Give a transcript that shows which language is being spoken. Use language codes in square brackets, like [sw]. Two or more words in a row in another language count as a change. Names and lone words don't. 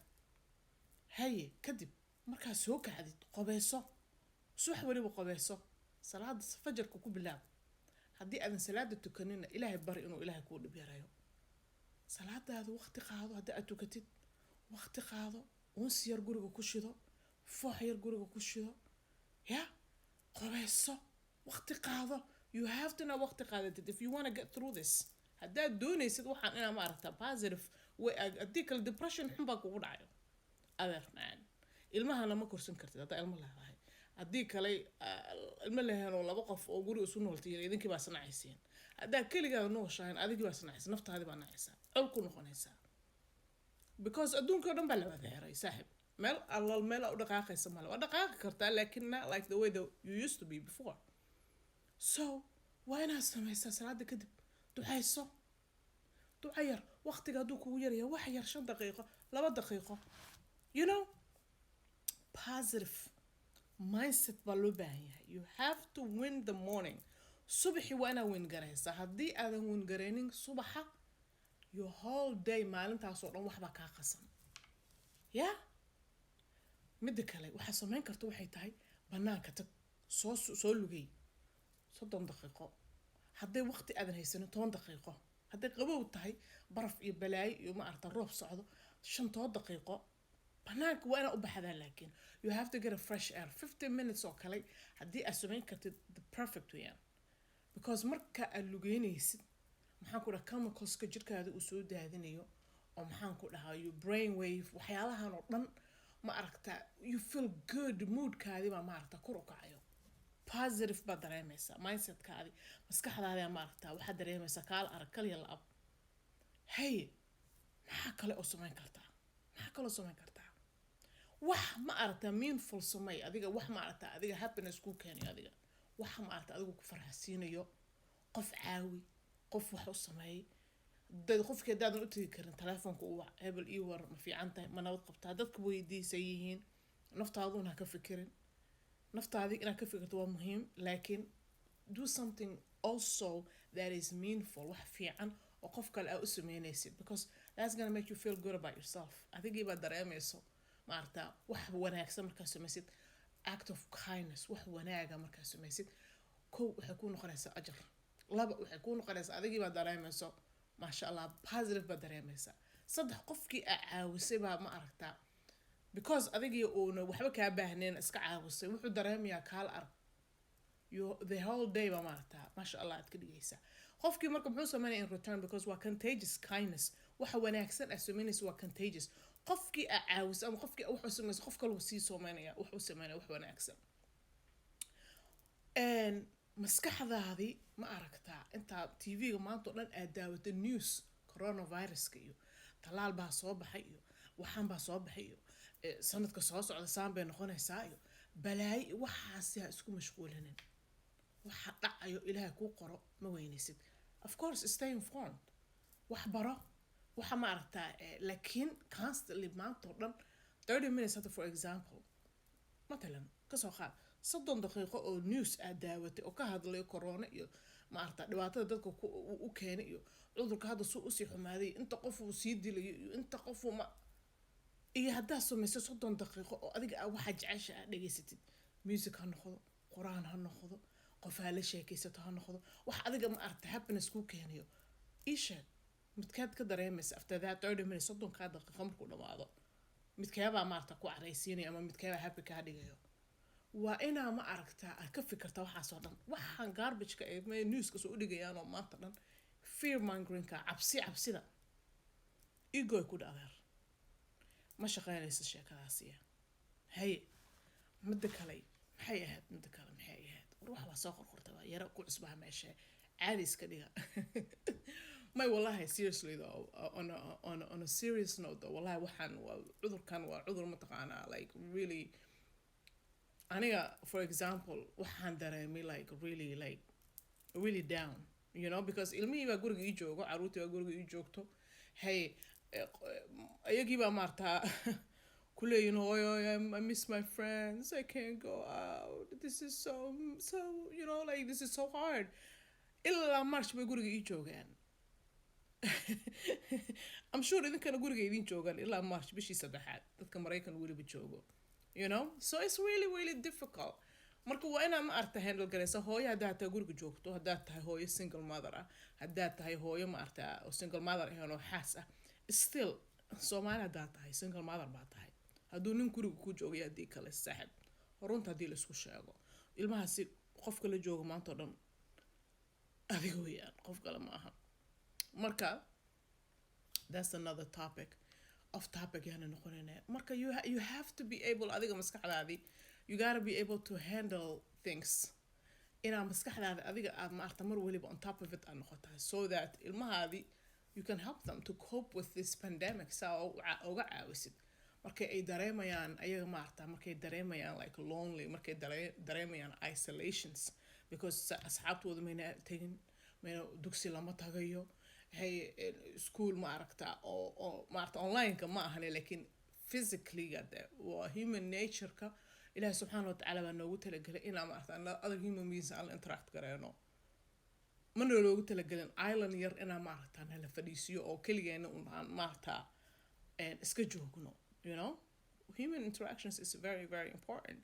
[so] haye kadib markaa soo kacdid qobeyso, subax weliba qobeyso, salaada fajarka ku bilaab. haddii aadan salaada tukanina ilaahay bari inuu ilaahay kuu dhib yarayo. salaadaada waqti qaado, haddii aad tukatid waqti qaado, unsi yar guriga ku shido, foox yar guriga ku shido ya qobeyso waqti qaado. [en] you have to know [so] waqti qaadatid [en] if you want to get through this. [so] haddaad doonaysid waxaan inaa maaragta [en] positive way [so] haddii kale depression xun baa kugu dhacayo adeernaan. ilmahana ma korsan kartid haddaa ilmo leedahay. haddii kale ilmo lehenoo 2 qof oo guri isu nooltay idinkii baa sanacaysiin. haddaa keligaada nooshahayn adigii baa sanacaysa, naftaadii baa nacaysaa, col ku noqonaysaa because adduunka oo dhan baa la wada xiray saaxib. meel u dhaqaaqaysa male. waa dhaqaaqi kartaa laakiin [en] not like the way that you used to be before. [so] so waa inaad samaysaa salaada kadib ducayso. duca yar waqtiga hadduu kugu yaraya wax yar 5 daqiiqo 2 daqiiqo [en] you know positive mindset [so] baa loo baahan yahay. [en] you have to win the morning. [so] subaxii waa inaad win garaysaa. haddii aadan win garaynin subaxa [en] your whole day [so] maalintaasoo dhan waxbaa kaa qasan ya. midda kale waxaa samayn karta waxay tahay banaanka tag soo lugay 30 daqiiqo. hadday waqti aadan haysanin 10 daqiiqo. hadday qabow tahay baraf iyo balaayo iyo maaragta roob socdo 5 daqiiqo banaanka waa inaad u baxdaa. laakiin [en] you have to get a fresh air 15 minutes [so] oo kale haddii aad samayn kartid [en] the perfect way because [so] marka aad lugeynaysid maxaan ku dhaha chemicalska jirkaada uu soo daadinayo oo maxaan ku dhahaa [en] your brain wave [so] waxyaalahan oo dhan ma aragta [en] you feel good [so] moodkaadii baa maaragta kor u kacayo positive baa dareemaysaa mindsetkaadii maskaxdaadii ma aragta waxaad dareemaysaa kaala arag kaliya la-ab. haye maxaa kale oo samayn kartaa wax ma aragta meaningful samay adiga. wax ma aragta adiga happiness ku keenayo adiga. wax ma aragta adigu ku farxasiinayo. qof caawi, qof wax u sameey. dad qofkii daadan u tagi karin telefoonka uu hebel ii war ma fiican tahay ma nabad qabtaa dadka weydiisay yihiin. naftaaduna ka fikirin. naftaadii inaad ka fikirto waa muhiim laakiin [en] do something also that is meaningful. [so] wax fiican oo qof kale aad u sameynaysid [en] because that's gonna make you feel good about yourself. [so] adigii baa dareemayso maarta wax wanaagsan markaa samaysid [en] act of kindness [so] wax wanaaga markaa samaysid. 1 waxay ku noqonaysaa ajar. 2 waxay ku noqonaysaa adigii baa dareemayso [ar] ما شاء الله [so] positive baa dareemaysaa. saddex qofkii aa caawisay baa ma aragtaa because adigii uuna waxba kaa baahneen iska caawisay wuxuu dareemayaa kaala arag [en] the whole day [so] baa maaragtaa [ar] ما شاء الله [so] aad ka dhigaysaa. qofkii marka muxuu sameynaya [en] in return because [so] waa [en] contagious kindness. [so] waxa wanaagsan aa samaynaysa waa contagious. qofkii aa caawisa ama qofkii wuxuu samaysa qof kale sii samaynaya wuxuu sameynaya wax wanaagsan. maskaxdaadii ma aragtaa intaa tv-ga maanta oo dhan aad daawata news coronaviruska iyo talaal baa soo baxay iyo waxaan baa soo baxay iyo sanadka soo socda saan bay noqonaysaa iyo balaayi waxaasi ha isku mashquulinin. waxa dhacayo ilaahay kuu qoro ma weynaysid. [en] of course stay informed. [so] wax baro waxa ma aragtaa laakiin constantly maanta oo dhan 30 minutes hadda [en] for example [so] matalan kasoo qaad 30 daqiiqo oo news aad daawatay oo ka hadlayo corona iyo ma aragtaa dhibaatada dadka u keenay iyo cudurka hadda suu usii xumaaday inta qof uu sii dilayo iyo inta qof uu ma iyo haddaa samayso 30 daqiiqo oo adiga waxa jecesha aad dhegaysatid music ha noqdo quraan ha noqdo qof ha la sheekaysato ha noqdo wax adiga ma aragtaa happiness kuu keenayo isha midkaad ka dareemaysa [en] after that 30 minutes [so] 30 daqiiqo markuu dhamaado midkeebaa maaragtaa ku caraysiinaya ama midkeebaa happy kaa dhigayo. waa inaa ma aragtaa aad ka fikirta waxaasoo dhan. waxaan garbageka ee newska soo udhigayaan oo maanta dhan fear mongerinka cabsida egoy ku dhadeer ma shaqeynaysa sheekadaasiya. haye midda kale maxay ahayd war wax baa soo qorqorta waa yara ku cusbaa meesha caadi iska dhiga. may wallahi [en] seriously though on a serious note though [so] wallahi waxaan cudurkan waa cudur mataqaanaa like aniga [en] for example [so] waxaan dareemay [en] like really down you know because [so] ilmihii baa guriga ii joogo caruurtii baa guriga ii joogto. [en] hey [so] ayagii baa maartaa kuleeyin hooyo [en] I miss my friends I can't go out this is so you know like this is so hard. [so] ilaa march bay guriga ii joogaan. [en] I'm sure [so] idinkana guriga idin joogaan ilaa march bishii 3 dadka Mareykan weliba joogo [en] you know so it's really difficult. [so] marka waa inaa ma aragtaa handle garaysa hooyo haddaa tahay guriga joogto haddaa tahay hooyo [en] single mother [so] ah haddaa tahay hooyo ma aragtaa oo [en] single mother [so] ahaan oo xaas ah still Soomaali haddaa tahay [en] single mother [so] baa tahay hadduu nin guriga ku joogay haddii kale saaxib runta haddii la isku sheego ilmahaasi qofka la joogo maanta oo dhan adiga weeyaan qof kale ma aha. marka [en] that's another topic off topic [so] yana noqonayna. marka [en] you have to be able [so] adiga maskaxdaadii [en] you gotta be able to handle things [so] inaa maskaxdaada adiga aad maarta mar waliba [en] on top of it [so] aad noqotaa [en] so that [so] ilmahaadii [en] you can help them to cope with this pandemic [so] saa uga caawisid markay ay dareemayaan ayaga maarta markay dareemayaan [en] like lonely [so] markay dareemayaan isolations because asxaabtooda mayna tegin mayna dugsi lama tagayo. hey school ma aragtaa oo maarta online-ka ma ahane laakiin physically waa [en] human nature-ka [so] ilaahay [ar] سبحانه وتعالى [so] baa noogu talagelay inaa maarta [en] other human beings [so] aan la interact gareeno. mana loogu talagelin island yar inaa maaragtaa nala fadhiisiyo oo keligeena unaan maartaa iska joogno [en] you know human interactions is very important.